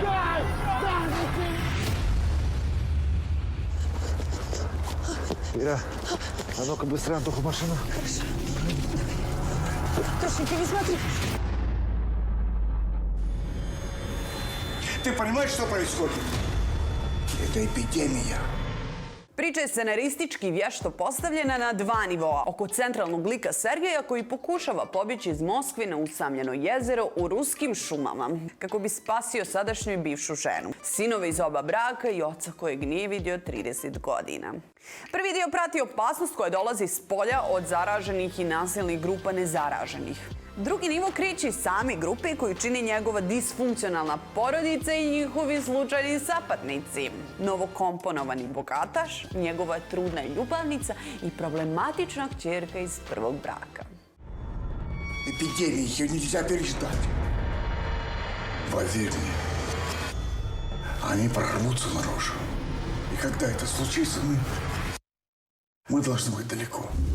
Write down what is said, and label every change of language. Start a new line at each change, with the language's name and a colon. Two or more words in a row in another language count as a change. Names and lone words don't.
Russian: Ира, а ну-ка быстро Антоху в машину. Тошенька, не смотри. Ты понимаешь, что происходит? Это эпидемия.
Bosnian: Priča je scenaristički vješto postavljena na dva nivoa oko centralnog lika Sergeja koji pokušava pobjeći iz Moskve na usamljeno jezero u ruskim šumama kako bi spasio sadašnju i bivšu ženu, sinove iz oba braka i oca kojeg nije vidio 30 godina. Prvi dio prati opasnost koja dolazi s polja od zaraženih i nasilnih grupa nezaraženih. Drugi nivo kreće iz same grupe koju čini njegova disfunkcionalna porodica i njihovi slučajni sapatnici. Novokomponovani bogataš, njegova trudna ljubavnica i problematična kćerka iz prvog braka.
Russian: Эпидемия, ее нельзя переждать. Поверь мне, они прорвутся наружу. И когда это случится, мы должны быть далеко.